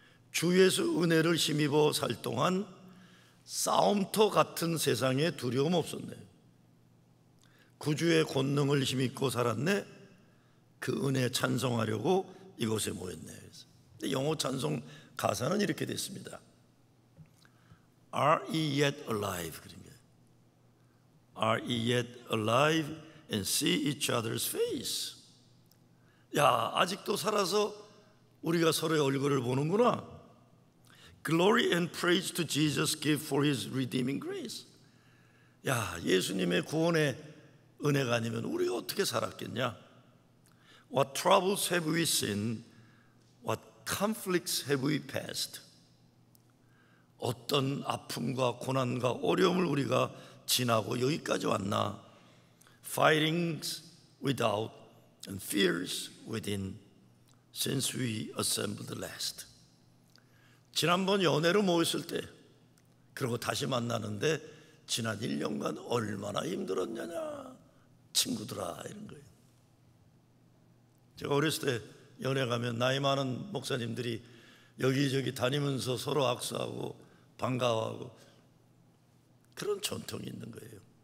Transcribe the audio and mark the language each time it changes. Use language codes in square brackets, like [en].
[ko] 주 예수 은혜를 힘입어 살 동안 싸움터 같은 세상에 두려움 없었네. 구주의 권능을 힘입고 살았네. 그 은혜 찬송하려고 이곳에 모였네. 영어 찬송 가사는 이렇게 됐습니다. [en] Are ye yet alive? [ko] 그런 거예요. [en] Are ye yet alive and see each other's face? [ko] 야, 아직도 살아서 우리가 서로의 얼굴을 보는구나. [en] Glory and praise to Jesus give for his redeeming grace. [ko] 야, 예수님의 구원의 은혜가 아니면 우리가 어떻게 살았겠냐? [en] What troubles have we seen? What conflicts have we passed? [ko] 어떤 아픔과 고난과 어려움을 우리가 지나고 여기까지 왔나? [en] Fightings without and fears within since we assembled last. [ko] 지난번 연애로 모였을 때, 그리고 다시 만나는데 지난 1년간 얼마나 힘들었냐냐 친구들아, 이런 거예요. 제가 어렸을 때 연애 가면 나이 많은 목사님들이 여기저기 다니면서 서로 악수하고 반가워하고 그런 전통이 있는 거예요.